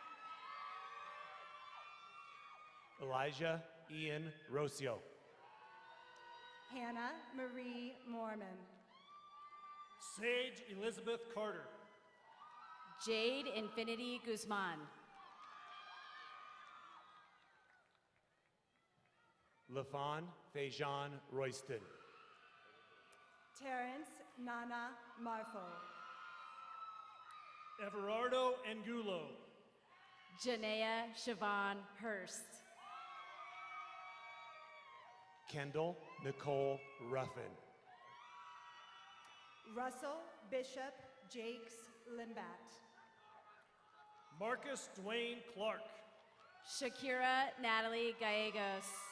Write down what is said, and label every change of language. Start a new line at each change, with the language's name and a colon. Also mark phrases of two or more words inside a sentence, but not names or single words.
English: Elijah Ian Rocio. Hannah Marie Mormon. Sage Elizabeth Carter. Jade Infinity Guzman. LaFawn Fejan Royston. Terrence Nana Marfo. Everardo Angulo. Janaea Siobhan Hurst. Kendall Nicole Ruffin. Russell Bishop Jakes Limbat. Marcus Dwayne Clark. Shakira Natalie Gallegos.